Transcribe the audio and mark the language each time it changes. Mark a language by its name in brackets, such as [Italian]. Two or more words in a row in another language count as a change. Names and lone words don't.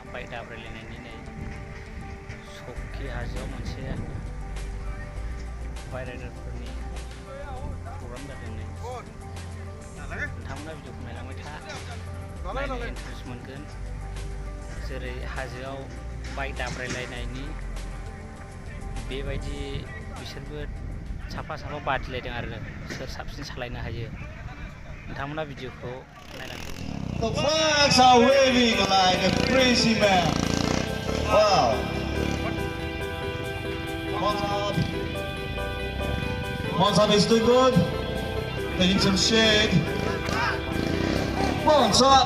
[Bodo] दाब्रायलायनायनि नै सकि हाजोआव मोनसे बायराइडारफोरनि प्रग्राम जादों नै नोंथांमोना भिडिअखौ नायलांबाय था नायनो इन्टारेस्ट मोनगोन जेरै हाजोआव बाइक दाब्रायलायनायनि बेबायदि बिसोरबो साफा साफा बादिलायदों आरो सोर साबसिन सालायनो हायो नोंथांमोना भिडिअखौ नायलांदो [English] The flags are waving like a crazy man. Wow. Monsab is doing good. Taking some shade. Monsab.